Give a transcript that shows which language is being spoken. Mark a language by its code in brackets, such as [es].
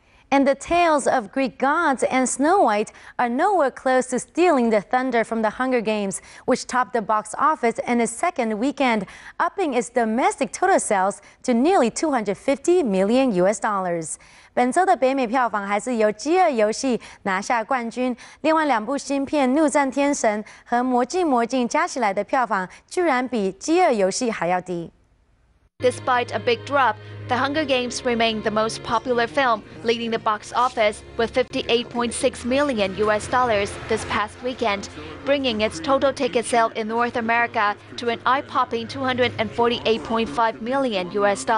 [en] And the tales of Greek gods and Snow White are nowhere close to stealing the thunder from the Hunger Games, which topped the box office in its second weekend, upping its domestic total sales to nearly $250 million. [zh] 本周的北美票房还是由《饥饿游戏》拿下冠军，另外2部新片《怒战天神》和《魔镜》加起来的票房居然比《饥饿游戏》还要低。 [en] Despite a big drop, The Hunger Games remained the most popular film, leading the box office with $58.6 million this past weekend, bringing its total ticket sale in North America to an eye-popping $248.5 million.